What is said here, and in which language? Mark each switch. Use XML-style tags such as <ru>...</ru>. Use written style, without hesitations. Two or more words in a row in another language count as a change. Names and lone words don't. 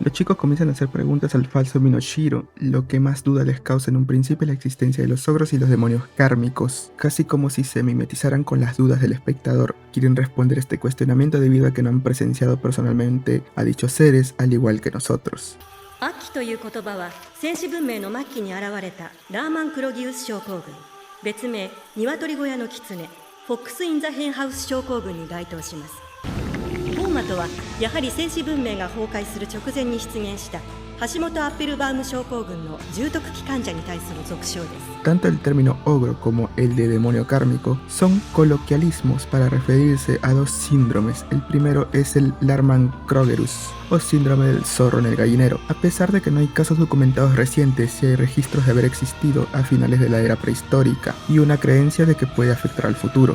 <es>Los chicos comienzan a hacer preguntas al falso Minoshiro. Lo que más duda les causa en un principio es la existencia de los ogros y los demonios kármicos, casi como si se mimetizaran con las dudas del espectador. Quieren responder este cuestionamiento debido a que no han presenciado personalmente a dichos seres, al igual que nosotros.</es> <ja>アッキという言葉は先始文明の末期に現れたラーマン・クロギウス症候群、別名鶏小屋の狐、フォックス・イン・ザ・ヘンハウス症候群に該当します。ホーマとはやはり先始文明が崩壊する直前に出現した橋本アッペルバウム症候群の重篤期患者に対する俗称です。</ja> <es>Tanto el término ogro como el de demonio kármico son coloquialismos para referirse a dos síndromes. El primero es el Larman-Krogerus, o síndrome del zorro en el gallinero. A pesar de que no hay casos documentados recientes, sí hay registros de haber existido a finales de la era prehistórica y una creencia de que puede afectar al futuro.</es>